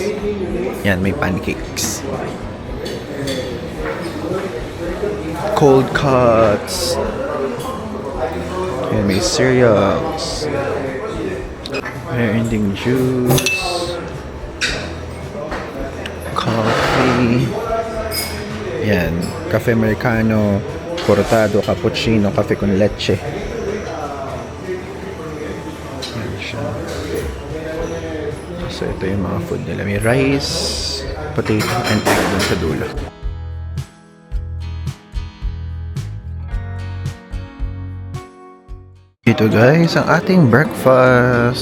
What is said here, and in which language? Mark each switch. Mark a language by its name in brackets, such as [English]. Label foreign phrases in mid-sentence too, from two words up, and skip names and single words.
[Filipino] Yan, may pancakes. [English] Cold cuts. [Filipino] Yan, may cereals. [English] Merending juice. [Spanish] Coffee. Yan, cafe americano, cortado, cappuccino, cafe con leche. [Filipino] Yan siya. So, ito yung mga food nila. May [English] rice, potato, and egg [Filipino] dun sa dulo. Ito guys, ang ating breakfast.